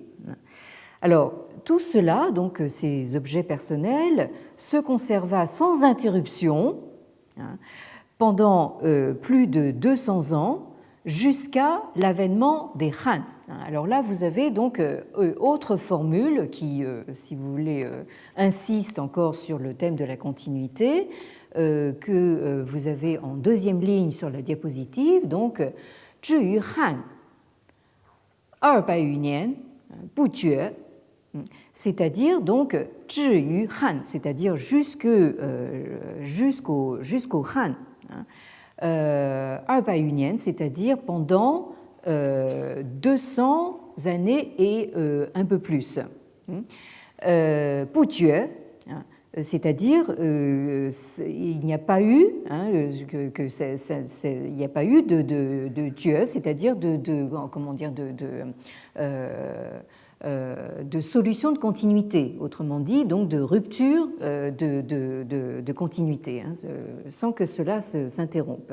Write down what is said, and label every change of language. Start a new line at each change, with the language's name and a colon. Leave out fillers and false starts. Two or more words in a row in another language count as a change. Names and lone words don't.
French: Alors, tout cela, donc ces objets personnels, se conserva sans interruption pendant plus de 200 ans jusqu'à l'avènement des Han. Alors là, vous avez donc autre formule qui, si vous voulez, insiste encore sur le thème de la continuité, que vous avez en deuxième ligne sur la diapositive, donc
Chinese: 至于汉200余年不绝,
French: c'est-à-dire donc
Chinese: 至于汉,
French: c'est-à-dire jusqu'au Han,
Chinese: 200余年,
French: c'est-à-dire pendant 200 années et un peu plus.
Chinese: 不绝,
French: c'est-à-dire il n'y a pas eu il n'y a pas eu de Dieu, c'est-à-dire de solution de continuité, autrement dit donc de rupture de continuité, sans que cela s'interrompe.